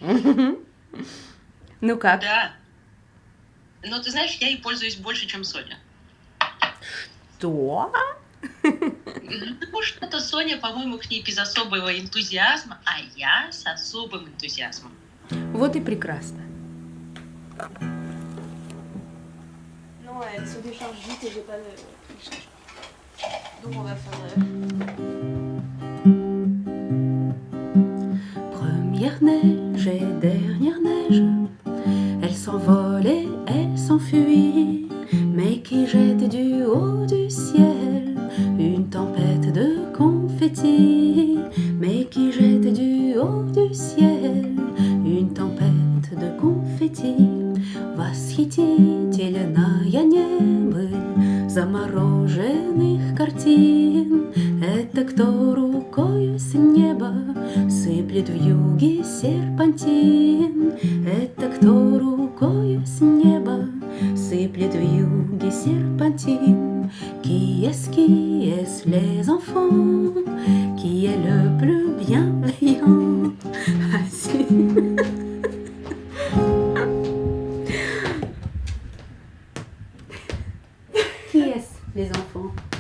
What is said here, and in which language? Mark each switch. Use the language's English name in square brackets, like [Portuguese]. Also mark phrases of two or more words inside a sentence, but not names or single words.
[Russian] Ну как? Да. Но ты знаешь, я ей пользуюсь больше, чем Соня. Что? Ну, что-то Соня, по-моему, к ней без особого энтузиазма, а я с особым энтузиазмом. Вот и прекрасно. [French] Non, elle se décharge vite et j'ai pas de... Donc on va faire... Première neige et dernière neige, elle s'envole et elle s'enfuit, mais qui jette du haut du ciel une tempête de confettis, mais qui jette du haut du ciel une tempête de confettis. [Russian] Восхитительная небыль замороженных картин. Это кто рукою с неба сыплет вьюги серпантин. Это кто рукою с неба сыплет вьюги серпантин. [French] Qui est les enfants? Qui est le plus bienveillant? Qui est-ce, les enfants?